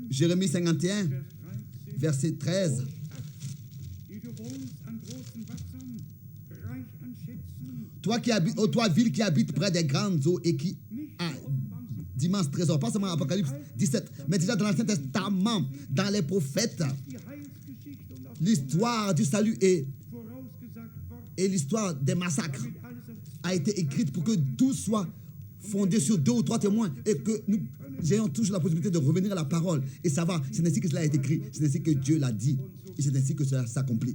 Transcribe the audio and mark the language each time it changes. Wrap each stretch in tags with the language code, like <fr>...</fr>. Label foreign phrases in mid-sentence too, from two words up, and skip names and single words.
<fr>Jérémie 51,</fr> <de>Vers 13.</de> <fr>verset 13.</fr> <de>Die du wohnst an großen</de> <fr>Toi qui habites, toi ville qui habite près des grandes eaux et qui a d'immenses trésors, pas seulement Apocalypse 17, mais déjà dans l'Ancien Testament, dans les prophètes, l'histoire du salut et l'histoire des massacres a été écrite pour que tout soit fondé sur 2 ou 3 témoins et que nous ayons toujours la possibilité de revenir à la parole et savoir c'est ainsi que cela a été écrit, c'est ainsi que Dieu l'a dit et c'est ainsi que cela s'accomplit.</fr>